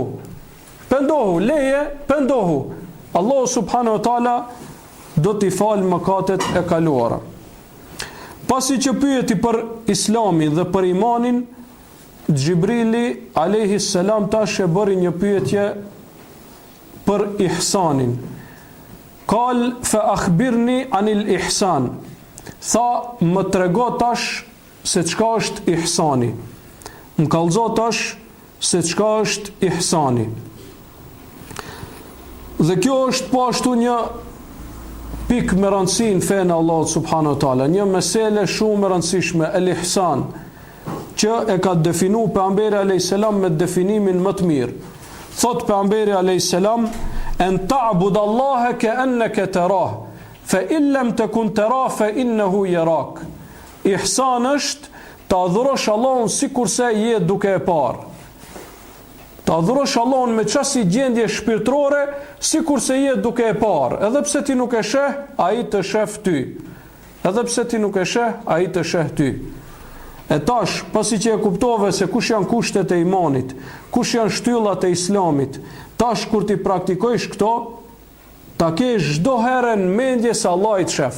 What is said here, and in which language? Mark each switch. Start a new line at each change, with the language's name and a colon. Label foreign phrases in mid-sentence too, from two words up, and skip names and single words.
Albanian: Pendohu, leje, pendohu. Allahu
Arabic: سبحانه وتعالى
Albanian: do t'i fal mëkatet e kaluara. Pasi që pyeti për islamin dhe për imanin, Gjibrili
Arabic: عليه السلام
Albanian: tash e bëri një pyetje për ihsanin.
Arabic: قال فأخبرني عن الإحسان.
Albanian: Tha, më trego tash se çka është ihsani. Më kallëzo tash se çka është ihsani. Dhe kjo është po ashtu një pikë me rëndësi në fenë Allahut
Arabic: سبحانه وتعالى,
Albanian: një mesele shumë e rëndësishme,
Arabic: الإحسان,
Albanian: që e ka definu pejgamberi
Arabic: عليه السلام
Albanian: me definimin më të mirë. Thot pejgamberi
Arabic: عليه السلام، أن تعبد الله كأنك تراه، فإن لم تكن تراه فإنه يراك.
Albanian: Ihsan është ta adhurosh Allahun sikurse je duke e parë. Ta adhurosh Allahun me çasi gjendje shpirtërore, sikurse je duke e parë. Edhe pse ti nuk e sheh, ai të sheh ty. Edhe pse ti nuk e sheh, ai të sheh ty. E tash, pasi që e kuptove se kush janë kushtet e imanit, kush janë shtyllat e islamit, tash kur ti praktikojsh këto, ta kesh çdo herë në mendje se Allah i të shef.